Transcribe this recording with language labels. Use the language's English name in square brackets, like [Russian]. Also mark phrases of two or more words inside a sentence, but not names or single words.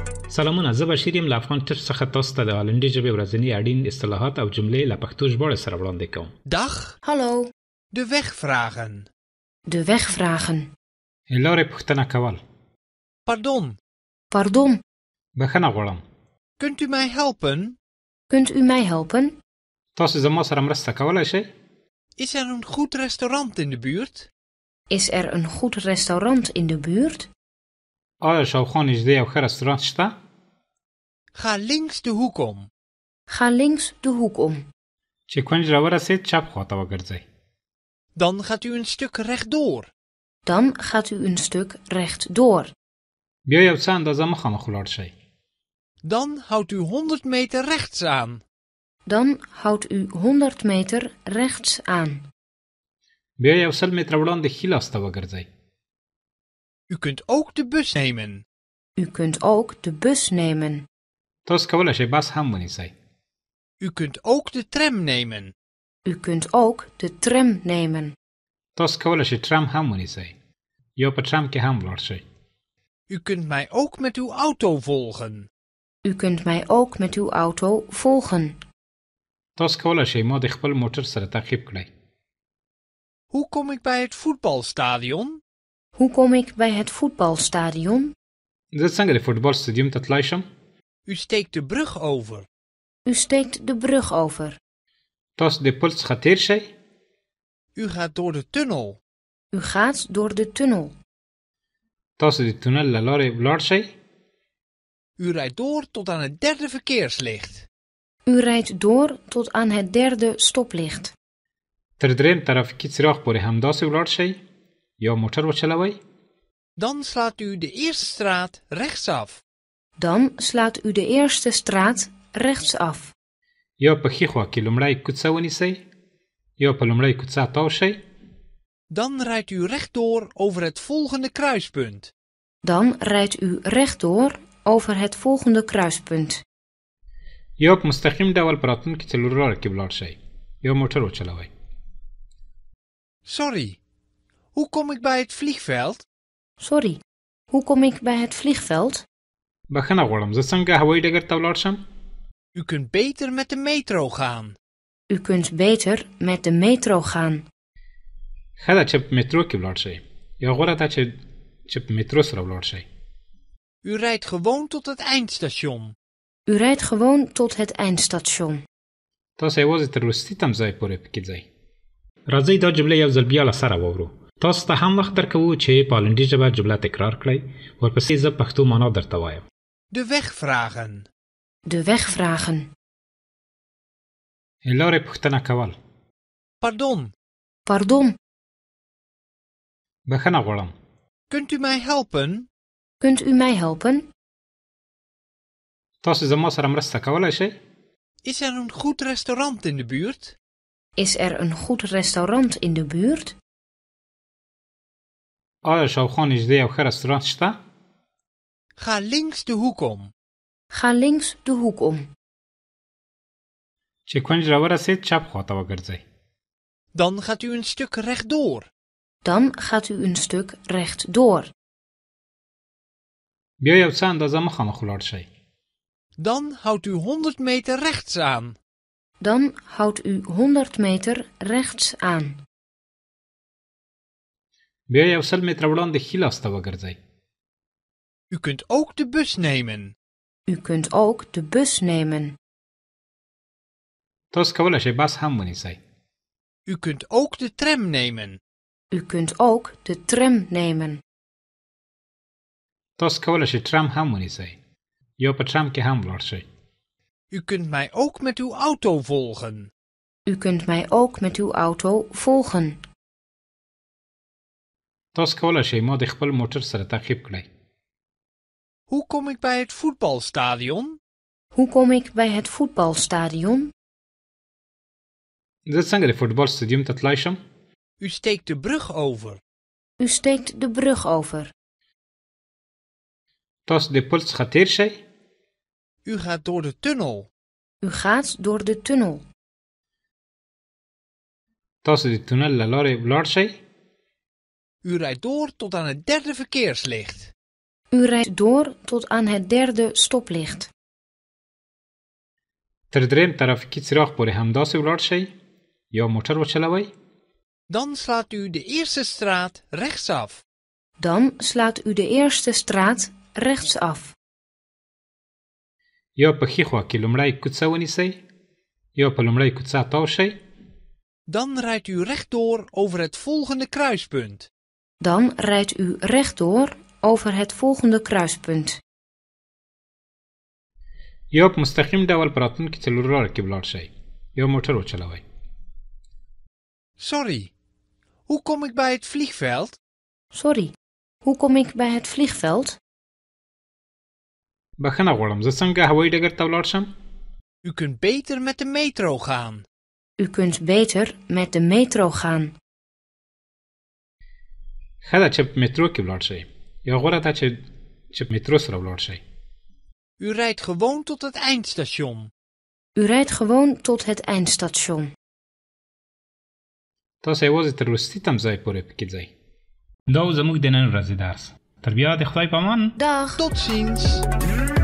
[Pashto] سلامونه، زه بشیر یم له افغان ټچ څخه تاسو ته د هالندي ژبې ورځني اړین اصطلاحات او جملې له پښتو ژباړې سره وړاندې کوم. [Dutch] Dag, Hallo, de weg vragen. de weg vragen. [Pashto] لارې پوښتنه کول. [Dutch] Pardon, Pardon, [Pashto] بښنه غواړم. [Dutch] kunt u mij helpen? kunt u mij helpen? [Pashto] تاسو زما سره مرسته کولی شئ؟ [Dutch] Is er een goed restaurant in de buurt? Is er een goed restaurant in de buurt? [Pashto] آیا شاوخوا نږدې یو ښه رستورانت شته؟ [Dutch] Ga links de hoek om. Ga links de hoek om. [Pashto] چې کونج راورسېد چپ خواته وګرځئ. [Dutch] Dan gaat u een stuk rechtdoor. Dan gaat u een stuk rechtdoor. [Pashto] بیا یو څه اندازه مخامخ ولاړ شئ. [Dutch] Dan houdt u 100 meter rechts aan. Dan houdt u 100 meter rechts aan. [Pashto] بیا یو 100 متره وړاندې ښي لاس ته وګرځئ. [Dutch] U kunt ook de bus nemen. U kunt ook de bus nemen. [Pashto] تاسو کولی شئ بس هم ونیسئ. [Dutch] U kunt ook de tram nemen. U kunt ook de tram nemen. [Pashto] تاسو کولی شئ ټرام هم ونیسئ. یا په ټرام کې هم ولاړ شئ. [Dutch] U kunt mij ook met uw auto volgen. U kunt mij ook met uw auto volgen. [Pashto] تاسو کولی شئ ما د خپل موټر سره تعقیب کړئ. [Dutch] Hoe kom ik bij het voetbalstadion? Hoe kom ik bij het voetbalstadion? [Pashto] زه څنګه د فوټبال سټیډیم ته تلای شم؟ [Dutch] U steekt de brug over. U steekt de brug over. [Pashto] تاسو د پل څخه تیر شئ. [Dutch] U gaat door de tunnel. U gaat door de tunnel. [Pashto] تاسو د تونل له لارې ولاړ شئ. [Dutch] U rijdt door tot aan het derde verkeerslicht. U rijdt door tot aan het derde stoplicht. [Pashto] تر دریم ترافیکي څراغ پورې همداسې ولاړ شئ. یا موټر وچلوئ. [Dutch] Dan slaat u de eerste straat rechtsaf. Dan slaat u de eerste straat rechtsaf. [Pashto] یا په ښي خوا کې لومړی کوڅه ونیسئ. یا په لومړۍ کوڅه تاو شئ. [Dutch] Dan rijdt u rechtdoor over het volgende kruispunt. Dan rijdt u rechtdoor over het volgende kruispunt. [Pashto] یا په مستقیم ډول په راتلونکي څلور لاره کې ولاړ شئ. یا موټر وچلوئ. [Dutch] Sorry, hoe kom ik bij het vliegveld? Sorry, hoe kom ik bij het vliegveld? [Pashto] بښنه غواړم، زه څنګه هوایي ډګر ته ولاړ شم؟ [Dutch] U kunt beter met de metro gaan. U kunt beter met de metro gaan. [Pashto] ښه ده چې په میترو کې ولاړ شئ. یا غوره ده چې په میترو سره ولاړ شئ. [Dutch] U rijdt gewoon tot het eindstation. U rijdt gewoon tot het eindstation. [Pashto] تاسو یوازې تر وروستي تمځای پورې پکې ځئ. راځئ دا جمله یو ځل بیا له سره واورو. تاسو ته هم وخت درکوو چې په هالندي ژبه جمله تکرار کړئ. ورپسې زه پښتو معنا درته وایم. [Dutch] De weg vragen. De weg vragen. [Pashto] لارې پوښتنه کول. [Dutch] Pardon, Pardon, [Pashto] بښنه غواړم. [Dutch] kunt u mij helpen? kunt u mij helpen? [Pashto] تاسو زما سره مرسته کولی شئ؟ [Dutch] Is er een goed restaurant in de buurt? Is er een goed restaurant in de buurt? [Pashto] آیا شاوخوا نږدې یو ښه رستورانت شته؟ [Dutch] Ga links de hoek om. Ga links de hoek om. [Pashto] چې کونج راورسېد چپ خواته وګرځئ. [Dutch] Dan gaat u een stuk rechtdoor. Dan gaat u een stuk rechtdoor. [Pashto] بیا یو څه اندازه مخامخ ولاړ شئ. [Dutch] Dan houdt u 100 meter rechts aan. Dan houdt u 100 meter rechts aan. [Pashto] بیا یو 100 متره وړاندې ښي لاس ته وګرځئ. [Dutch] U kunt ook de bus nemen. U kunt ook de bus nemen. [Pashto] تاسو کولی شئ بس هم ونیسئ. [Dutch] U kunt ook de tram nemen. U kunt ook de tram nemen. [Pashto] تاسو کولی شئ ټرام هم ونیسئ. یا په ټرام کې هم ولاړ شئ. [Dutch] U kunt mij ook met uw auto volgen. U kunt mij ook met uw auto volgen. [Pashto] تاسو کولی شئ ما د خپل موټر سره تعقیب کړئ. [Dutch] Hoe kom ik bij het voetbalstadion? Hoe kom ik bij het voetbalstadion? [Pashto] زه څنګه د فوټبال سټیډیم ته تلای شم؟ [Dutch] U steekt de brug over. U steekt de brug over. [Pashto] تاسو د پل څخه تیر شئ. [Dutch] U gaat door de tunnel. U gaat door de tunnel. [Pashto] تاسو د تونل له لارې ولاړ شئ. [Dutch] U rijdt door tot aan het derde verkeerslicht. U rijdt door tot aan het derde stoplicht. [Pashto] تر دریم ترافیکي څراغ پورې همداسې ولاړ شئ یا موټر وچلوئ. [Dutch] Dan slaat u de eerste straat rechtsaf. Dan slaat u de eerste straat rechtsaf. [Pashto] یا په ښي خوا کې لومړی کوڅه ونیسئ یا په لومړۍ کوڅه تاو شئ. [Dutch] Dan rijdt u rechtdoor over het volgende kruispunt. Dan rijdt u rechtdoor over het volgende kruispunt. [Pashto] یا په مستقیم ډول په راتلونکي څلور لاره کې ولاړ شئ یا موټر وچلوئ. [Dutch] Sorry, hoe kom ik bij het vliegveld? Sorry, hoe kom ik bij het vliegveld? [Pashto] بخښنه غواړم زه څنګه هوایي ډګر ته ولاړ شم؟ [Dutch] U kunt beter met de metro gaan. U kunt beter met de metro gaan. [Pashto] ښه ده چې په مترو کې ولاړ شئ یا غوره ده چې په مترو سره ولاړ شئ. [Dutch] U rijdt gewoon tot het eindstation. U rijdt gewoon tot het eindstation. [Pashto] تاسو یوازې تر وروستي تمځای پورې پکې ځئ. دا و زموږ د نن ورځې درس. تر بیا د خدای په امان. [Dutch] Dag! Tot ziens!